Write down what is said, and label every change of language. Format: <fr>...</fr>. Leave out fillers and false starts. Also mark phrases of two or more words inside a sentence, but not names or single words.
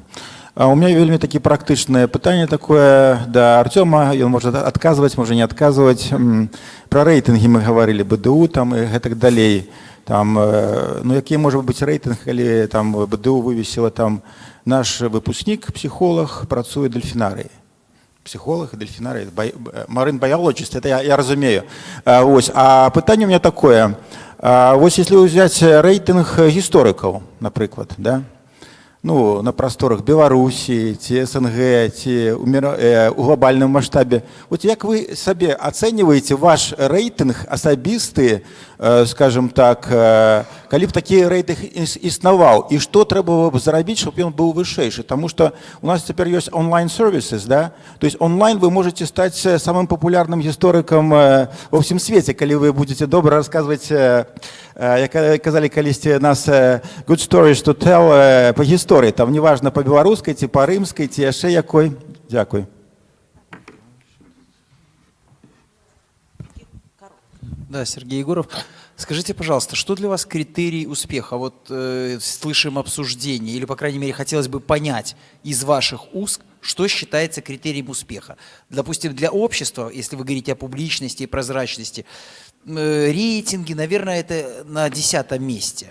<ru>У меня</ru> <be>вельмі такі практычнае пытанне такое да Артёма, ён можа адказваць, можа не адказваць. Пра рэйтынгі мы гаварылі, БДУ там і гэтак далей. Там, які можа быць рэйтынг, калі там БДУ вывесіла там наш выпускнік, псіхолог, працуе дельфінарыі.</be> <ru>Психолог, дельфинарий,</ru> <en>marine biologist,</en> <ru>это я разумею.</ru> <be>А пытанне</be> <ru>у меня</ru> <be>такое.</be> <ru>Если взять рейтинг историков, например, да?</ru> <be>Ну, на просторах Беларусі, ці СНГ, ці у глобальным маштабе. Вот як вы сабе ацэньваеце ваш рэйтынг асабісты, скажем так, калі б такі рэйтынг існаваў, і што трэба б зрабіць, чтобы ён быў вышэйшы?</be> <ru>Потому что у нас теперь есть онлайн-сервисы, да? То есть онлайн вы можете стать самым популярным историком во всем свете, калі вы будете добра рассказывать,</ru> <be>як казалі калісьці нас,</be> <en>good stories to tell</en> <be>по гісторыі. Там неважно по беларускай, ці по рымскай, ці яшчэ якой. Дзякуй.</be> <ru>Да, Сергей Егоров. Скажите, пожалуйста, что для вас критерий успеха? Вот слышим обсуждение, или, по крайней мере, хотелось бы понять из ваших уст, что считается критерием успеха. Допустим, для общества, если вы говорите о публичности и прозрачности, рейтинги, наверное, это на 10-м месте.</ru>